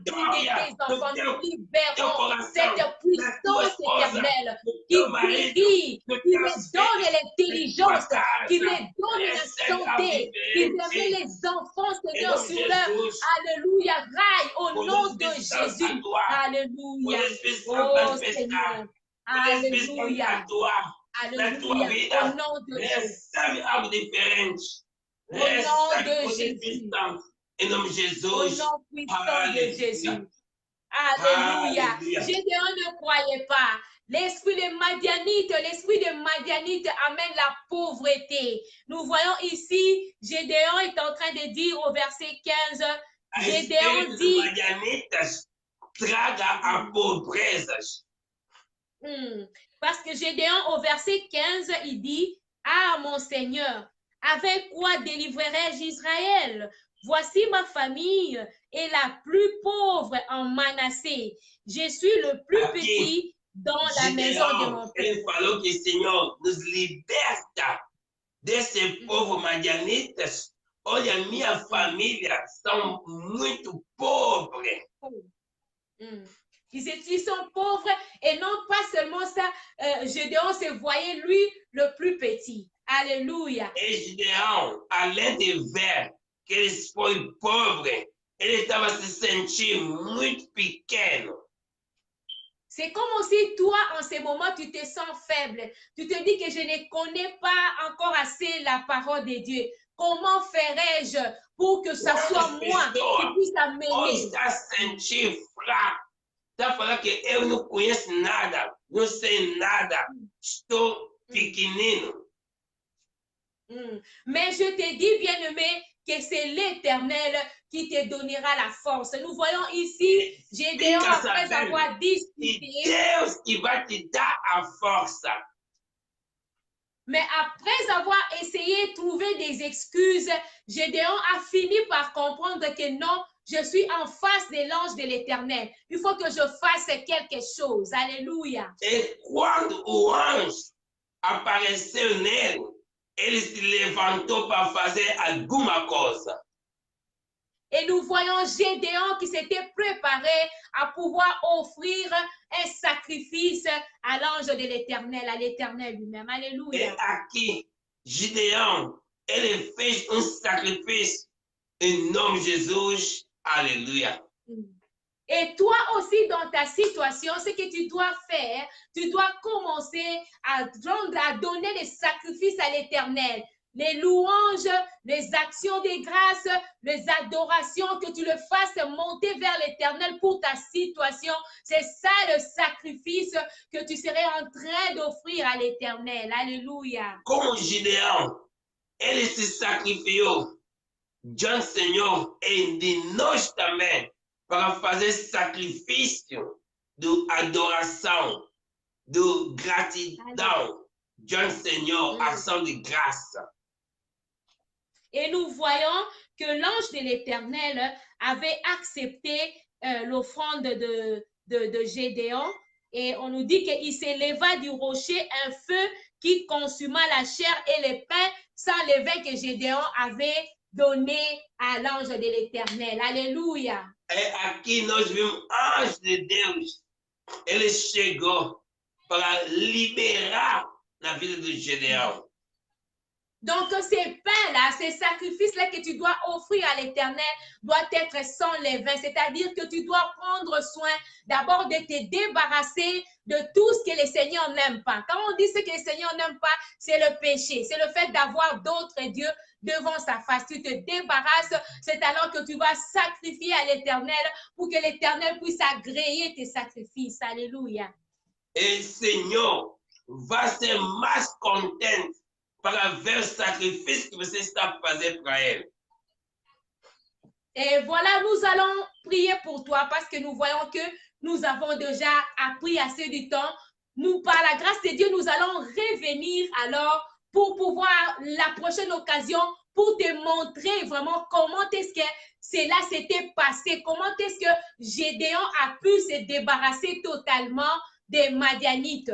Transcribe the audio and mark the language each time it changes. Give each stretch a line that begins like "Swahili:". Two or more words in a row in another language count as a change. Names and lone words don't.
French: de tes enfants, nous libérons cette puissance éternelle qui brille, qui me donne l'intelligence, qui me donne la santé, qui me met les enfants, Seigneur, sur leur, alléluia, rail, au nom de Jésus, alléluia, oh Seigneur, alléluia, alléluia, au nom de Jésus. Au nom de Jésus.
Portuguese: Em nome de Jesus.
French: Au nom puissant de Jésus. Alléluia. Gédéon ne croyait pas. L'esprit de Madianite amène la pauvreté. Nous voyons ici, Gédéon est en train de dire au verset 15, Gédéon dit,
Portuguese: Madianitas traga a pobreza.
French: Parce que Gédéon, au verset 15, il dit, « Ah, mon Seigneur, avec quoi délivrerai-je Israël? Voici ma famille est la plus pauvre en Manassé. Je suis le plus petit dans la maison de mon père. » Il fallait que le Seigneur nous libère de ces pauvres madianites.
Portuguese: Olha, minha família são muito pobres.
French: Ils sont pauvres et non pas seulement ça, Gédéon se voyait lui le plus petit. Alléluia. Et Gédéon,
Portuguese: além de ver que eles foram pobres, ele estava se sentindo muito pequeno.
French: C'est comme si toi, en ce moment, tu te sens faible. Tu te dis que je ne connais pas encore assez la parole de Dieu. Comment ferais-je pour que ça soit moi qui puisse amener?
Portuguese: Está sentindo fraco. Está falando que eu não conheço nada, não sei nada, estou pequenino.
French: Mais je te dis, bien-aimé, que c'est l'Éternel qui te donnera la force. Nous voyons ici, Gédéon, après avoir discuté.
Portuguese: Deus que vai te dar a força.
French: Mais après avoir essayé de trouver des excuses, Gédéon a fini par comprendre que non, je suis en face de l'ange de l'Éternel. Il faut que je fasse quelque chose. Alléluia. Et
Portuguese: quando o anjo apareceu nele, ele se levantou para fazer alguma coisa.
French: Et nous voyons Gédéon qui s'était préparé à pouvoir offrir un sacrifice à l'ange de l'Éternel, à l'Éternel lui-même. Alléluia.
Portuguese: Et aqui, Gideon, ele fez sacrifício em nome de Jesus.
French: Alléluia. Et toi aussi, dans ta situation, ce que tu dois faire, tu dois commencer à donner les sacrifices à l'Éternel. Les louanges, les actions de grâce, les adorations, que tu le fasses monter vers l'Éternel pour ta situation. C'est ça le sacrifice que tu serais en train d'offrir à l'Éternel. Alléluia.
Portuguese: Como Gideon, ele se sacrificou diante do Senhor e de nós também para fazer sacrifício de adoração, de gratidão diante do Senhor, ação de graça.
French: Et nous voyons que l'ange de l'Éternel avait accepté l'offrande de Gédéon. Et on nous dit qu'il s'éleva du rocher un feu qui consuma la chair et le pain sans levain que Gédéon avait donné à l'ange de l'Éternel. Alléluia.
Portuguese: Et aqui nós vimos anjo de Deus. Ele chegou para liberar na vida de Gédéon.
French: Donc, ces pains-là, ces sacrifices-là que tu dois offrir à l'Éternel doivent être sans levain, c'est-à-dire que tu dois prendre soin d'abord de te débarrasser de tout ce que le Seigneur n'aime pas. Quand on dit ce que le Seigneur n'aime pas, c'est le péché, c'est le fait d'avoir d'autres dieux devant sa face. Tu te débarrasses, c'est alors que tu vas sacrifier à l'Éternel pour que l'Éternel puisse agréer tes sacrifices. Alléluia. Et le Seigneur va se
Portuguese: mais content para ver o sacrifício que você está fazendo para ele.
French: Et voilà, nous allons prier pour toi parce que nous voyons que nous avons déjà appris assez du temps. Nous, par la grâce de Dieu, nous allons revenir alors pour pouvoir, la prochaine occasion, pour te montrer vraiment comment est-ce que cela s'était passé, comment est-ce que Gédéon a pu se débarrasser totalement des Madianites.